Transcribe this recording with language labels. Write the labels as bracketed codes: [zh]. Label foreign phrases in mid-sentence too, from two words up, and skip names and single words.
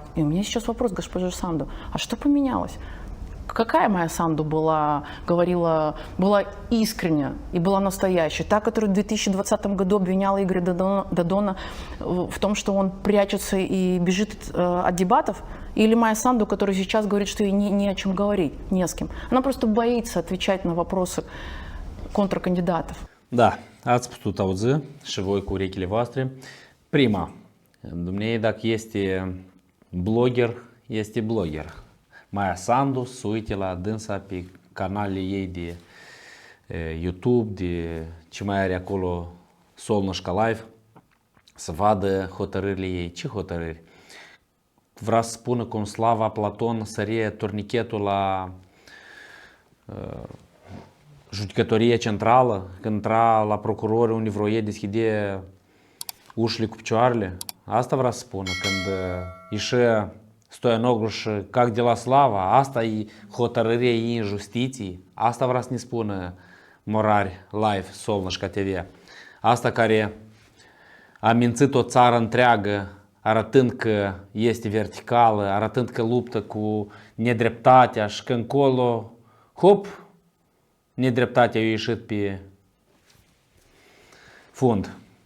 [ru] И у меня сейчас вопрос, госпожа Санду, а что поменялось? Какая Майя Санду была искренняя и была настоящая? Та, которая в 2020 году обвиняла Игоря Додона в том, что он прячется и бежит от дебатов? Или Майя Санду, которая сейчас говорит, что ей не о чем говорить, не с кем? Она просто боится отвечать на вопросы контркандидатов. [ro] Da, ați putut auzi și voi cu urechile voastre. Prima, dumneavoastră dacă este blogger, este blogger. Майя Санду, să uite la dânsa pe canalele ei de YouTube, de ce mai are acolo Solnoșca Live, să vadă hotărârile ei. Ce hotărâri? Vrea să spună cum Slava Platon sărie turnichetul la judecătorie centrală, când intra la procurori unde vroie deschide ușile cu picioarele. Asta vrea să spună când ieșea Stoianoglu și [ru] как дела [ro] Slava, asta e hotărârea ei în justiție, asta vrea să ne spună Morari Live, Solnoșca TV. Asta care a mințit o țară întreagă, arătând că este verticală, arătând că luptă cu nedreptatea și că încolo, hop, nedreptatea a ieșit pe fund.